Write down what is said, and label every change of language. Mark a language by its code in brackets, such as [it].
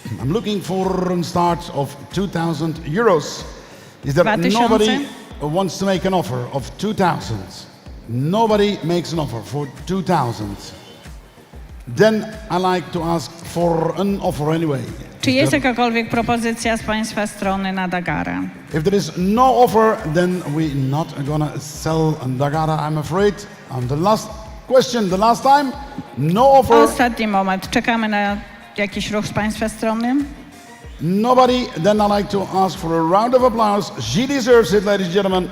[en] I'm looking for a start of 2,000 euros. Is there [pl] 2000? [en] nobody who wants to make an offer of 2,000? Nobody makes an offer for 2,000. Then I like to ask for an offer anyway. [pl] Czy jest jakakolwiek propozycja z Państwa strony na Dagarę? [en] If there is no offer, then we're not gonna sell Dagara, I'm afraid. The last question, the last time, no offer. [pl] Ostatni moment. Czekamy na jakiś ruch z Państwa strony. [en] Nobody, then I like to ask for a round of applause. She deserves it, ladies and gentlemen.